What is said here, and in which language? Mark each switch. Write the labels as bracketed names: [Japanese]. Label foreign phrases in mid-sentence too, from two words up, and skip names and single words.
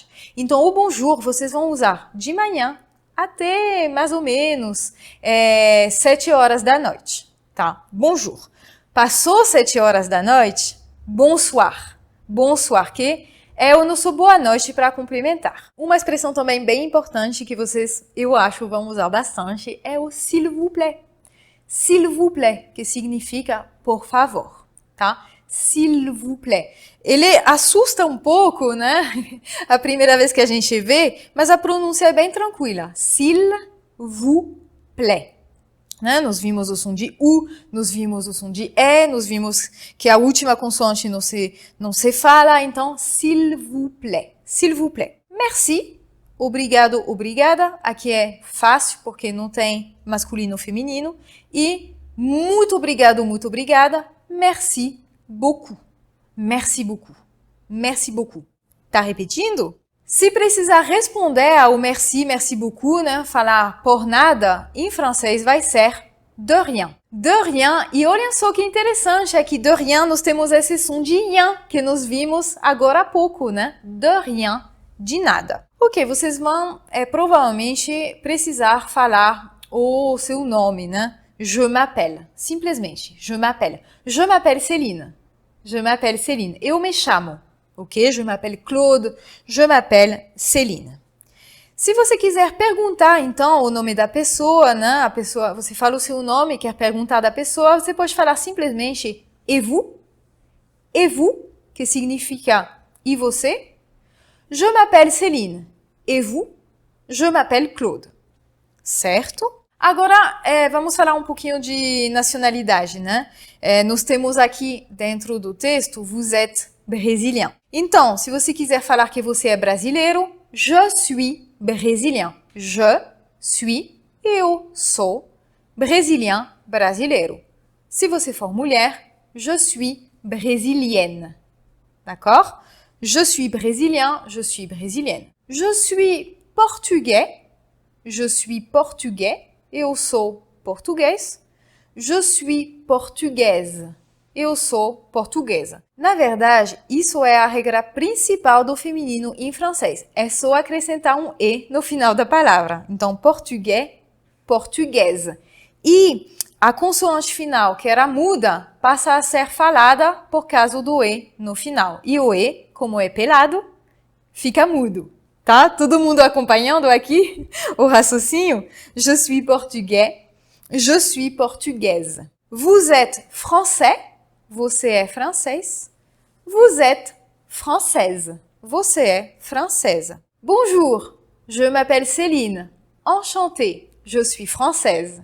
[Portuguese] Então, o bonjour vocês vão usar de manhã até mais ou menos 7 horas da noite, tá? [French] Bonjour. [Portuguese] Passou 7 horas da noite, bonsoir. Bonsoir, que é o nosso boa noite para cumprimentar. Uma expressão também bem importante que vocês, eu acho, vão usar bastante é o [French] s'il vous plaît. S'il vous plaît, [Portuguese] que significa por favor, tá? [French] S'il vous plaît. [Portuguese] Ele assusta um pouco, né? A primeira vez que a gente vê, mas a pronúncia é bem tranquila. [French] S'il vous plaît. [Portuguese] Né? Nós vimos o som de U, nós vimos o som de E, nós vimos que a última consoante não se fala, então, [French] s'il vous plaît. S'il vous plaît. Merci. [Portuguese] obrigado, obrigada. Aqui é fácil porque não tem masculino ou feminino. E muito obrigado, muito obrigada. [French] Merci beaucoup. Merci beaucoup. Merci beaucoup. [Portuguese] Tá repetindo? Se precisar responder ao merci, [French] merci beaucoup, [Portuguese] né? Falar por nada, em francês vai ser [French] de rien. De rien. [Portuguese] E olhem só que interessante, é que [French] de rien [Portuguese] nós temos esse som de rien que nós vimos agora há pouco, né? [French] De rien, [Portuguese] de nada. Ok, vocês vão provavelmente precisar falar o seu nome, né? [French] Je m'appelle. Simplesmente, je m'appelle. Je m'appelle Céline. Je m'appelle Céline. [Portuguese] Eu me chamo. [French] Ok? Je m'appelle Claude. Je m'appelle Céline. [Portuguese] Se você quiser perguntar, então, o nome da pessoa, né? A pessoa, você fala o seu nome, quer perguntar da pessoa, você pode falar simplesmente [French] et vous? Et vous? [Portuguese] Que significa e você? [French] Je m'appelle Céline. Et vous? Je m'appelle Claude. [Portuguese] Certo? Agora, vamos falar um pouquinho de nacionalidade, né? Nós temos aqui dentro do texto, [French] vous êtes brésilien. [Portuguese] Então, se você quiser falar que você é brasileiro, [French] je suis brésilien. Je suis, [Portuguese] eu sou, brésilien, brasileiro. Se você for mulher, [French] je suis brésilienne. D'accord? Je suis brésilien, je suis brésilienne. Je suis portugais, je suis portugais, [Portuguese] eu sou português. [French] Je suis portugaise, [Portuguese] eu sou portuguesa. Na verdade, isso é a regra principal do feminino em francês. É só acrescentar um E no final da palavra. Então, português, portuguesa. E a consoante final, que era muda, passa a ser falada por causa do E no final. E o E, como é pelado, fica mudo. Tá? Todo mundo acompanhando aqui o raciocínio? [French] Je suis portugais, je suis portugaise. Vous êtes français, [Portuguese] você é francês. [French] Vous êtes française, [Portuguese] você é francesa. [French] Bonjour, je m'appelle Céline. Enchantée, je suis française.